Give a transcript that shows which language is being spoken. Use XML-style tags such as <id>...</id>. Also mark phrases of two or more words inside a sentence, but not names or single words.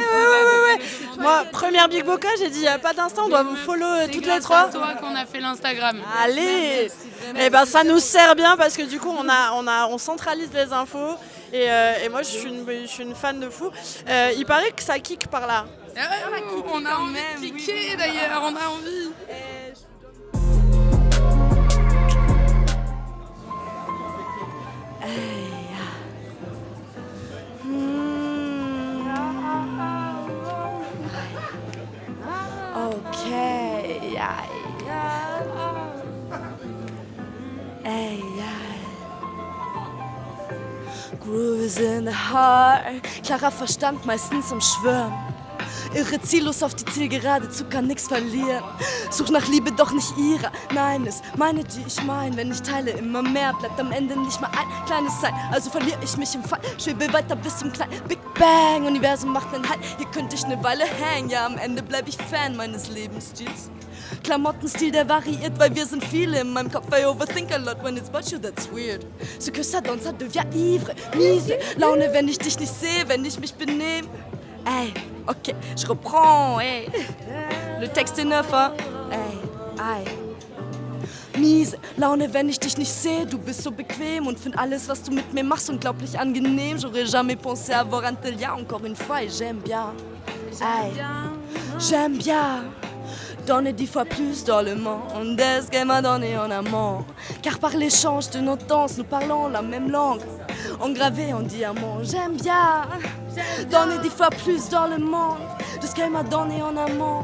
<fr>qui Moi, première Big Boca, j'ai dit, il n'y a pas d'Insta, on doit vous follow toutes les trois. C'est toi qu'on a fait l'Instagram. Allez. Et ben ça nous sert bien parce que du coup, on centralise les infos. Et moi, je suis une fan de fou. Il paraît que ça kick par là. On a envie de kicker d'ailleurs, on a envie. Ok.</fr> <en>Grooves in the heart.</en> <de>Klarer Verstand, meistens am Schwirren. Irre ziellos auf die Zielgerade zu, kann nix verlieren. Such nach Liebe, doch nicht ihrer. Nein, ist meine, die ich mein. Wenn ich teile immer mehr, bleibt am Ende nicht mal ein kleines Sein. Also verliere ich mich im Fall, schwebe weiter bis zum kleinen</de> <en>Big Bang.</en> <de>Universum macht nen Halt, hier könnte ich ne Weile hängen. Ja, am Ende bleib ich Fan meines Lebensstils. Klamottenstil, der variiert, weil wir sind viele in meinem Kopf.</de> <en>I overthink a lot when it's about you, that's weird.</en> <fr>Ce que ça donne, ça devient ivre,</fr> <de>miese Laune, wenn ich dich nicht sehe, wenn ich mich benehme. Ey,</de> <fr>ok, je reprends, ey. Le texte est neuf, hein.</fr> <de>Ey, miese Laune, wenn ich dich nicht sehe. Du bist so bequem und find alles, was du mit mir machst, unglaublich angenehm.</de> <fr>J'aurais jamais pensé avoir un tel lien. Encore une fois, et j'aime bien. Ey. J'aime bien donner 10 fois plus dans le monde de ce qu'elle m'a donné en amont. Car par l'échange de nos danses, nous parlons la même langue. Engravé en diamant, j'aime bien donner 10 fois plus dans le monde de ce qu'elle m'a donné en amont.</fr>